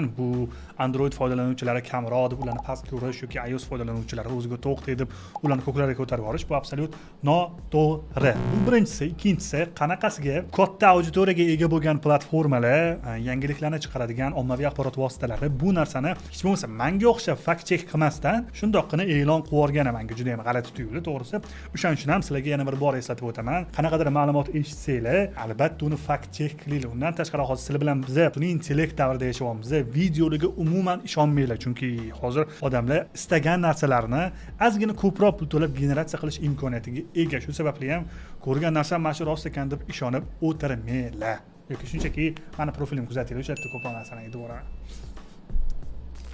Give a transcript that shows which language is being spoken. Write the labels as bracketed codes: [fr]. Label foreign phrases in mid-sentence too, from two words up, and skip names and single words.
[uz] Bu Android foydalanuvchilari kamroq deb ularni pastga urish yoki iOS foydalanuvchilari o'ziga to'q deb ularni ko'klarga ko'tarib yuborish bu absolyut noto'g'ri. Bu birinchisi. Ikkinchisi, qanaqasiga katta auditoriyaga ega bo'lgan platformalar yangiliklarni chiqaradigan ommaviy axborot vositalari bu narsani hech bo'lmasa menga o'xshab [en] fact check [uz] qilmasdan shundoqqina e'lon qilib yuborgani menga juda ham g'alati tuyuldi, to'g'risi. O'shaning uchun ham sizlarga yana bir bor eslatib o'taman. Qanaqadir ma'lumot eshitsanglar, albatta uni [en] fact check [uz] qilinglar. Undan tashqari hozir sizlar bilan biz buni intellekt davrida yashayapmiz. Videolarga umuman ishonmanglar, chunki hozir odamlar istagan narsalarni ozgina ko'proq pul to'lab generatsiya qilish imkoniyatiga ega. Shu sababli ham ko'rgan narsam mana shu rost ekan deb ishonib o'tirmanglar. Yoki shunchaki meni profilimni kuzatinglar, o'sha yerda ko'proq narsalarni aytib boraman.